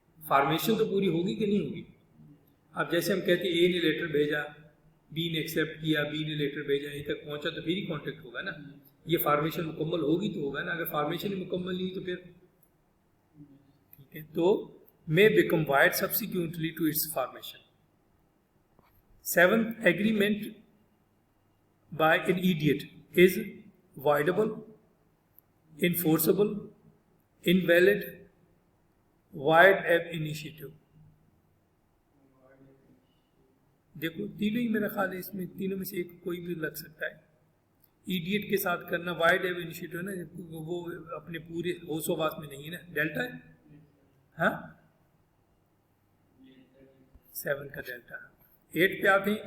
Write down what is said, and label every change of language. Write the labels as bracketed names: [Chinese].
[Hindi] Formation तो पूरी होगी कि नहीं होगी. अब जैसे हम कहते हैं ए ने लेटर भेजा, बी ने एक्सेप्ट किया, बी ने लेटर भेजा, यहीं तक पहुंचा तो फिर ही कॉन्ट्रैक्ट होगा ना. ये फॉर्मेशन मुकम्मल होगी तो होगा ना. अगर फॉर्मेशन ही मुकम्मल नहीं तो फिर ठीक है. [English] तो may become void subsequently to its formation. 7th, agreement by an idiot is voidable, enforceable, invalid, void ab initio. [Hindi] देखो तीनों ही मेरा ख्याल है, इसमें तीनों में से एक कोई भी लग सकता है. इडियट के साथ करना वाइड एब इनिशिएटिव ना, वो अपने पूरे होशोवास में नहीं है ना. डेल्टा है, हाँ 7 का डेल्टा. 8 पे आते हैं.